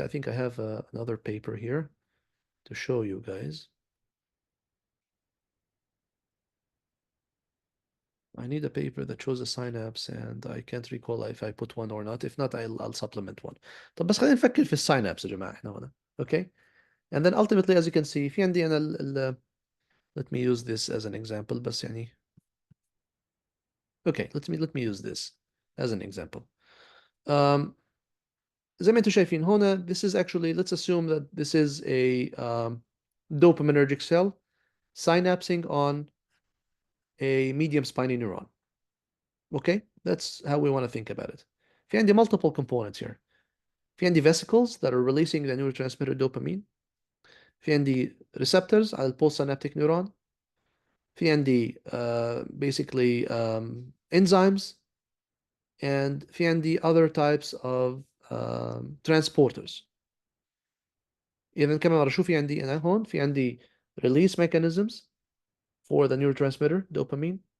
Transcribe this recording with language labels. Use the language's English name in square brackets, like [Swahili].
[English] I think I have another paper here to show you guys. I need a paper that shows the synapse and I can't recall if I put one or not. If not, I'll supplement one. [Arabic] طب بس خلينا نفكر في الساينابس يا جماعة احنا هنا. [English] Okay? And then ultimately as you can see [Arabic] في عندي أنا [English] let me use this as an example [Arabic] بس يعني [English] okay, let me use this as an example. [Arabic] زي ما انتم شايفين هنا [English] this is actually, let's assume that this is a dopaminergic cell synapsing on a medium spiny neuron. Okay, that's how we want to think about it. [Arabic] في عندي [English] multiple components here. [Arabic] في عندي [English] vesicles that are releasing the neurotransmitter dopamine. في عندي receptors على postsynaptic neuron. [Arabic] في عندي [English] basically enzymes, and في عندي other types of transporters. [Arabic] إذا كمان مرة شو في عندي أنا هون؟ في عندي [English] release mechanisms for the neurotransmitter dopamine.